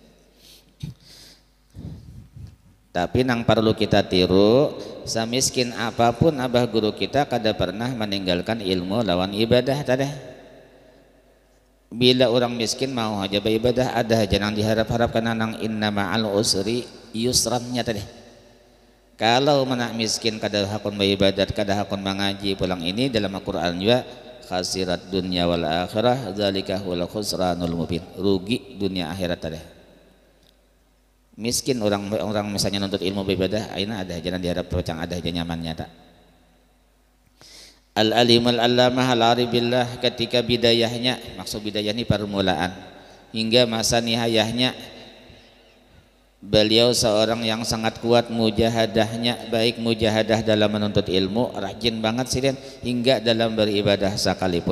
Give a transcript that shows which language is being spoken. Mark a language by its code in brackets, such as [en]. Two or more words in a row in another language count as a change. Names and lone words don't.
[bjn] Tapi nang perlu kita tiru, samiskin apapun abah guru kita kada pernah meninggalkan ilmu lawan ibadah tadi. Bila orang miskin mau aja beribadah, ada aja nang diharap-harapkan nang [ar] inna ma'al usri [bjn] yusrannya tadi. Kalau menak miskin kada hakun beribadat, kada hakun mengaji pulang ini dalam Al-Qur'an juga [ar] khasirat dunya wal akhirah dzalika huwal khusranul mubin. [bjn] Rugi dunia akhirat tadi. Miskin orang misalnya nuntut ilmu beribadah, aina ada jangan diharap pecang ada aja nyamannya tak. [ar] Al-alimul allamah al-aribillah, [id] ketika bidayahnya, maksud bidayah ini permulaan hingga masa nihayahnya, beliau seorang yang sangat kuat mujahadahnya, baik mujahadah dalam menuntut ilmu, rajin banget sidin, hingga dalam beribadah sekalipun.